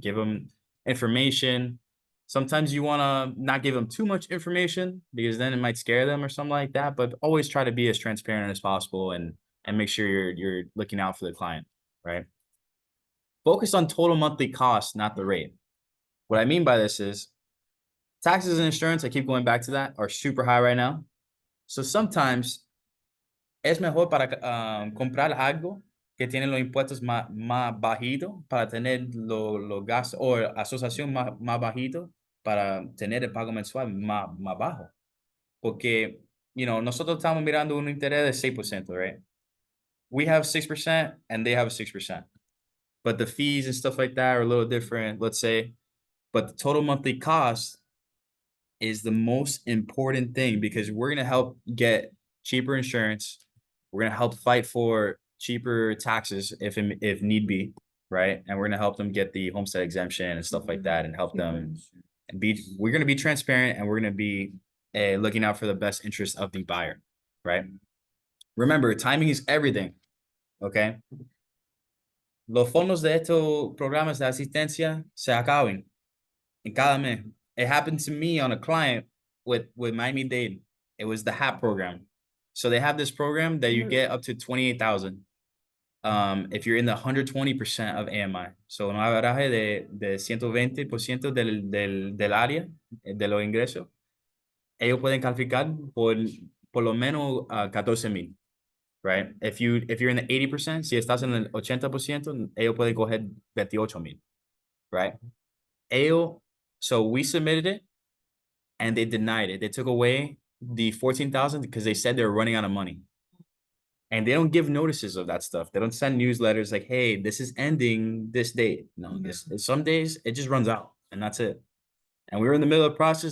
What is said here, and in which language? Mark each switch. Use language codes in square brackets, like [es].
[en] Give them information. Sometimes you want to not give them too much information because then it might scare them or something like that. But always try to be as transparent as possible and and make sure you're looking out for the client, right? Focus on total monthly cost, not the rate. What I mean by this is taxes and insurance, I keep going back to that, are super high right now. So sometimes [es] es mejor para comprar algo que tiene los impuestos más bajitos para tener los gastos o asociación más bajito para tener el pago mensual más bajo. Porque, nosotros estamos mirando un interés de 6%, right? [en] We have 6% and they have 6%. But the fees and stuff like that are a little different, let's say. But the total monthly cost is the most important thing because we're going to help get cheaper insurance. We're going to help fight for cheaper taxes if need be, right? And we're going to help them get the homestead exemption and stuff like that and help them we're going to be transparent and we're going to be looking out for the best interest of the buyer, right? Remember, timing is everything, okay? [es] Los fondos de estos programas de asistencia se acaban en cada mes. [en] It happened to me on a client with Miami-Dade. It was the HAP program. So they have this program that you get up to 28,000 if you're in the 120% of AMI. [es] So un average de 120% del área de los ingresos. Ellos pueden calificar por lo menos 14,000. Right? [en] If you're in the 80%, [es] si estás en el 80%, ellos pueden coger 28,000, right? [en] So we submitted it and they denied it. They took away the 14,000 because they said they were running out of money. And they don't give notices of that stuff. They don't send newsletters like, hey, this is ending this date. No, some days it just runs out and that's it. And we were in the middle of the process.